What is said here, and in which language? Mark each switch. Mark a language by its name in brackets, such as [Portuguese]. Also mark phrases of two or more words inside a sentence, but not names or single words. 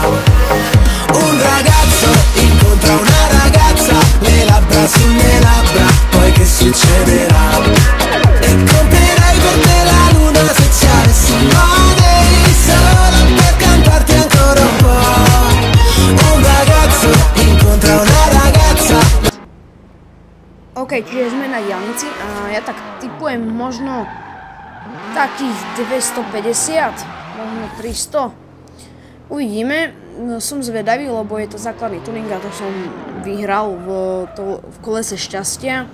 [Italian] Un ragazzo incontra una ragazza, le labbra sulle labbra, poi che succederà? E comprerei per te la luna se ci avessi money, solo per cantarti ancora un po'. Un ragazzo incontra una ragazza. [Slovak] OK, čiže sme na diaľnici a ja tak tipujem možno takých 250, možno 300. Uvidíme, som zvedavý, lebo je to základný tuning a to som vyhral v kolese šťastia.